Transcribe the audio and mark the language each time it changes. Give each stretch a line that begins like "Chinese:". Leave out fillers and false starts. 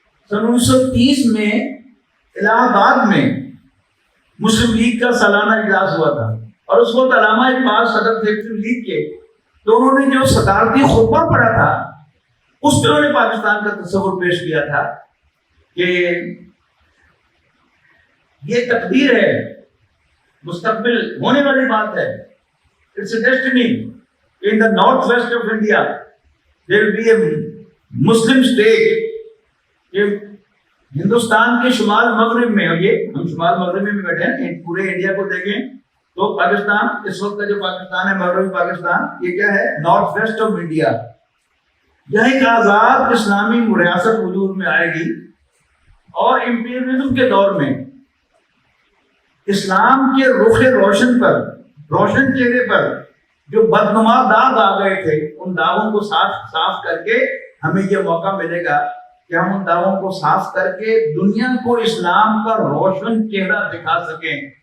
Urdu: سن 1930 میں الہ آباد میں مسلم لیگ کا سالانہ اجلاس ہوا تھا, اور اس وقت علامہ اقبال صدر تھے مسلم لیگ کے. تو انہوں نے جو صدارتی خطبہ پڑھا تھا اس میں انہوں نے پاکستان کا تصور پیش کیا تھا کہ یہ تقدیر ہے, مستقبل ہونے والی بات ہے.
English: It's a destiny. In the northwest of India, there will be a Muslim state.
Urdu: یہ ہندوستان کے شمال مغرب میں, اور یہ ہم شمال مغرب میں بھی بیٹھے ہیں, پورے انڈیا کو دیکھیں تو پاکستان, اس وقت کا جو پاکستان ہے مغربی پاکستان, یہ کیا ہے, نارتھ ویسٹ آف انڈیا. یہاں ایک آزاد اسلامی ریاست وجود میں آئے گی, اور امپیریلزم کے دور میں اسلام کے رخ روشن پر, روشن چہرے پر جو بدنما داغ آ گئے تھے, ان داغوں کو صاف کر کے ہمیں یہ موقع ملے گا کہ ہم ان داغوں کو صاف کر کے دنیا کو اسلام کا روشن چہرہ دکھا سکیں.